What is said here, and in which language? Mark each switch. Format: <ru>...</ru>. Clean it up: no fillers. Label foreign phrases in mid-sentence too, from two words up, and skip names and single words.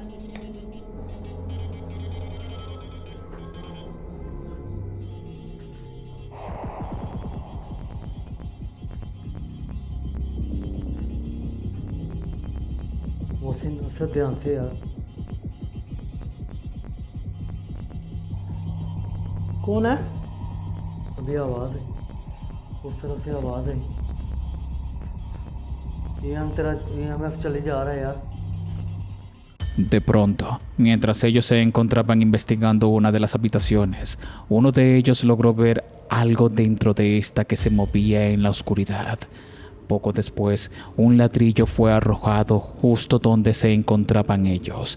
<hi>मोहसिन असद ध्यान से यार। कौन है? अभी आवाज़ है, उस तरफ से आवाज़ है। ये हम चले जा रहा है यार।</hi> <es>De pronto, mientras ellos se encontraban investigando una de las habitaciones, uno de ellos logró ver algo dentro de esta que se movía en la oscuridad. Poco después, un ladrillo fue arrojado justo donde se encontraban ellos.</es>